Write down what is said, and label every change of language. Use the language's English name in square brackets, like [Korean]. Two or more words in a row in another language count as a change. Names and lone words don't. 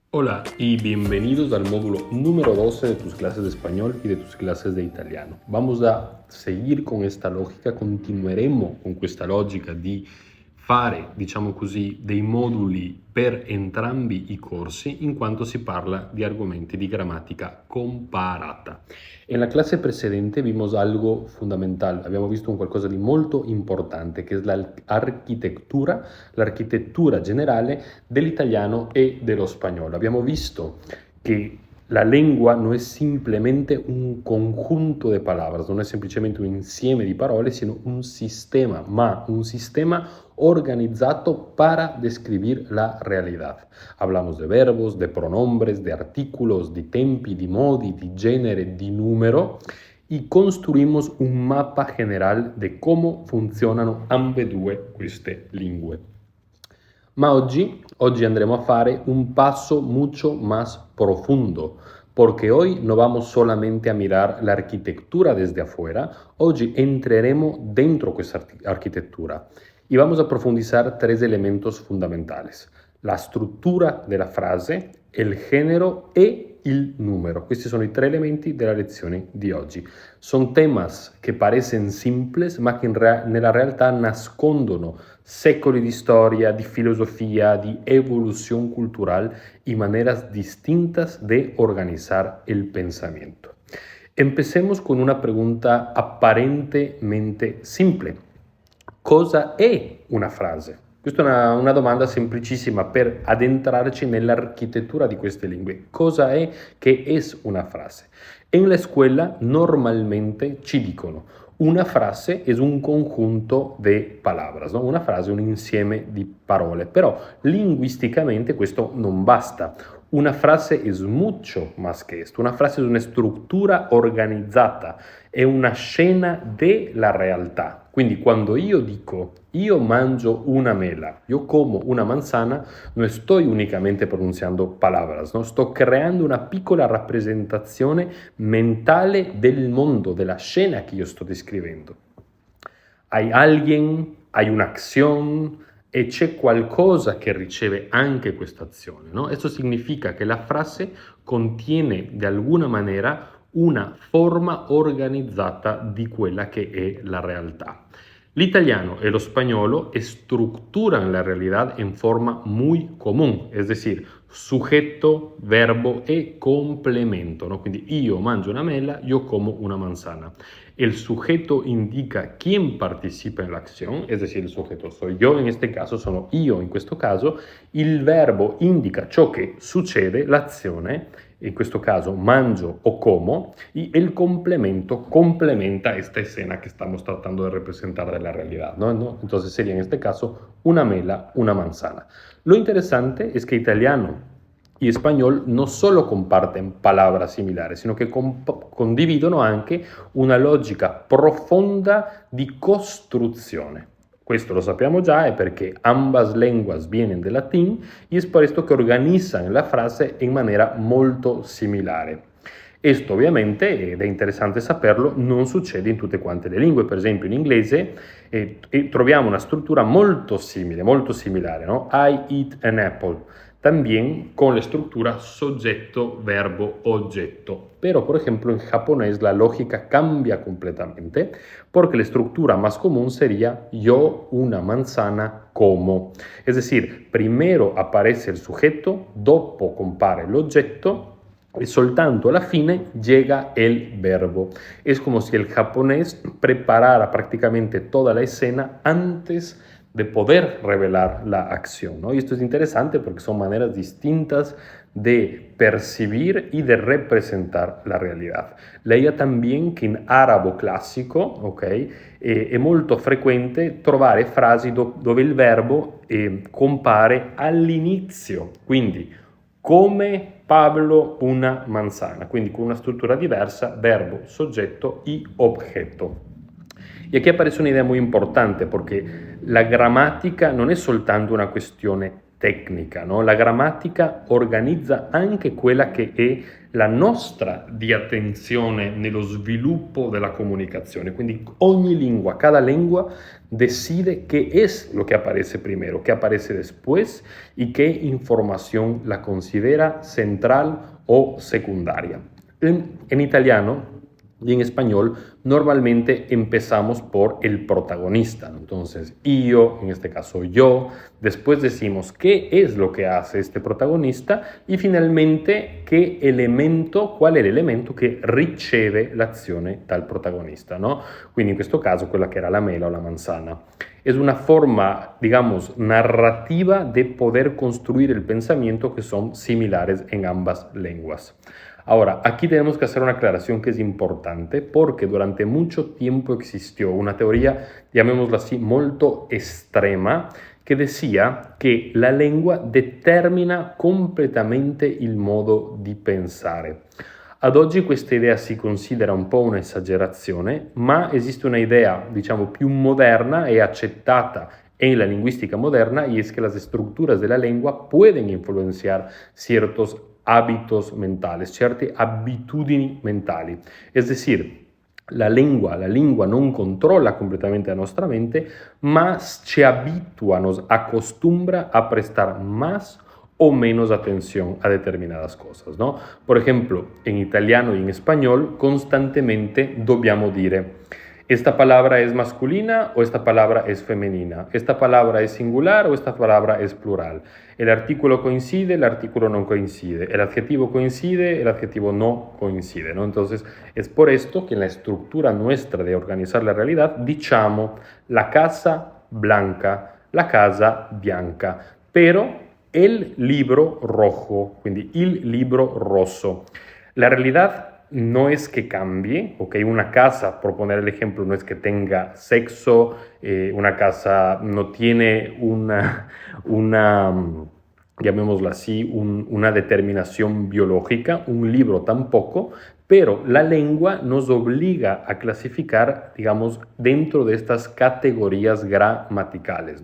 [Spanish] Hola y bienvenidos al módulo número 12 de tus clases de español y de tus clases de italiano. Vamos a seguir con [Italian] questa logica, continueremo con questa logica di fare, diciamo così, dei moduli per entrambi i corsi in quanto si parla di argomenti di grammatica comparata. [Spanish] En la clase precedente vimos algo fundamental, [Italian] abbiamo visto un qualcosa di molto importante che è l'architettura generale dell'italiano e dello spagnolo. Abbiamo visto che [Spanish] la lengua no es simplemente un conjunto de palabras, [Italian] non è semplicemente un insieme di parole, [Spanish] sino un sistema, [Italian] ma un sistema [Spanish] organizado para describir la realidad. Hablamos de verbos, de pronombres, de artículos, [Italian] di tempi, di modi, di genere, di numero [Spanish] y construimos un mapa general de cómo [Italian] funzionano ambedue queste lingue. Ma oggi andremo a fare un [Spanish] paso mucho más profundo, porque hoy no vamos solamente a mirar la arquitectura desde afuera, [Italian] oggi entraremos dentro questa arquitectura [Spanish] y vamos a profundizar tres elementos fundamentales: [Italian] la struttura della frase, il género e il numero. Questi sono i tre elementi della lezione di oggi. [Spanish] Sono temas che parecen simples, [Italian] ma che nella realtà nascondono secoli di storia, di filosofía, di [Spanish] evolución cultural y maneras distintas de organizar el pensamiento. Empecemos con una pregunta aparentemente simple. [Italian] Cosa è una frase? Questa è una domanda semplicissima per addentrarci nell'architettura di queste lingue. Cosa è che [Spanish] es una frase? En la escuela normalmente [Italian] ci dicono [Spanish] una frase es un conjunto de palabras, ¿no? [Italian] Una frase è un insieme di parole, però linguisticamente questo non basta. [Spanish] Una frase es mucho más que esto. Una frase es una estructura [Italian] organizzata, è una scena della realtà. Quindi quando io dico io mangio una mela, [Spanish] io como una manzana, [Italian] non sto unicamente pronunciando [Spanish] palabras, no? [Italian] Sto creando una piccola rappresentazione mentale del mondo, della scena che io sto descrivendo. [Spanish] Hay alguien, hay [Italian] un'azione e c'è qualcosa che riceve anche questa azione, no? Questo significa che la frase contiene di alguna maniera una forma organizzata di quella che è la realtà. [Spanish] L'italiano y lo español estructuran la realidad en forma muy común, es decir, sujeto, verbo e complemento, ¿no? [Italian] Quindi io mangio una mela, [Spanish] io como una manzana. El sujeto indica quién participa en la acción, es decir, el sujeto soy yo, en este caso [Italian] sono io in questo caso, il verbo indica ciò che succede, l'azione, in questo caso mangio o como, [Spanish] y el complemento complementa esta escena que estamos tratando de representar de la realidad, ¿no? Entonces sería en este caso una mela, una manzana. Lo interesante es que italiano y español no solo comparten palabras similares, sino [Italian] che condividono anche una logica profonda di costruzione. Questo lo sappiamo già, è perché [Spanish] ambas lenguas vienen del latín y es por esto que organizan la frase en manera [Italian] molto similare. Questo ovviamente, ed è interessante saperlo, non succede in tutte quante le lingue. Per esempio in inglese troviamo una struttura molto similare, no? [English] I eat an apple. [Spanish] También con la estructura sujeto, verbo, oggetto. Pero, por ejemplo, en japonés la lógica cambia completamente porque la estructura más común sería yo una manzana como. Es decir, primero aparece el sujeto, [Italian] dopo compare l'oggetto e soltanto alla fine [Spanish] llega el verbo. Es como si el japonés preparara prácticamente toda la escena antes de poder revelar la acción, ¿no? Y esto es interesante porque son maneras distintas de percibir y de representar la realidad. Leía también [Italian] che in arabo classico, ok, è molto frequente trovare frasi dove il verbo compare all'inizio, quindi come Pablo [Spanish] una manzana, [Italian] quindi con una struttura diversa, verbo, soggetto [Spanish] y objeto. Y aquí aparece una idea muy importante porque la gramática [Italian] non è soltanto una questione tecnica, [Spanish] no? [Italian] La grammatica organizza anche quella che è la nostra di attenzione nello sviluppo della comunicazione. Quindi ogni [Spanish] lengua, cada lengua decide qué es lo que aparece primero, qué aparece después y qué información la considera central o secundaria. En italiano y en español normalmente empezamos por el protagonista. Entonces, yo, en este caso yo, después decimos qué es lo que hace este protagonista y finalmente qué elemento, [Italian] qual è l'elemento che riceve l'azione dal protagonista, [Spanish] no? [Italian] Quindi in questo caso quella che era la mela o [Spanish] la manzana. Es una forma, digamos, narrativa de poder construir el pensamiento que son similares en ambas lenguas. Ahora, aquí tenemos que hacer una aclaración que es importante porque durante mucho tiempo existió una teoría, llamémosla así, [Italian] molto estrema, che decía che la lingua determina completamente il modo di pensare. Ad oggi questa idea si considera un po' un'esagerazione, ma esiste una idea, diciamo, più moderna e accettata [Spanish] en la lingüística moderna y es que las estructuras de la lengua pueden influenciar ciertos hábitos mentales, [Italian] certe abitudini mentali. [Spanish] Es decir, [Italian] la lingua non controlla completamente la nostra mente, ma ci abitua, [Spanish] nos acostumbra a prestar más o menos atención a determinadas cosas, ¿no? Por ejemplo, en italiano y en español constantemente [Italian] dobbiamo dire [Spanish] ¿esta palabra es masculina o esta palabra es femenina? ¿Esta palabra es singular o esta palabra es plural? El artículo coincide, el artículo no coincide. El adjetivo coincide, el adjetivo no coincide, ¿no? Entonces, es por esto que en la estructura nuestra de organizar la realidad, diciamo la casa blanca, [Italian] la casa bianca, [Spanish] pero el libro rojo, [Italian] quindi il libro rosso. [Spanish] La realidad no es que cambie, ok, una casa, por poner el ejemplo, no es que tenga sexo, una casa no tiene llamémoslo así, una determinación biológica, un libro tampoco, pero la lengua nos obliga a clasificar, digamos, dentro de estas categorías gramaticales, ¿no?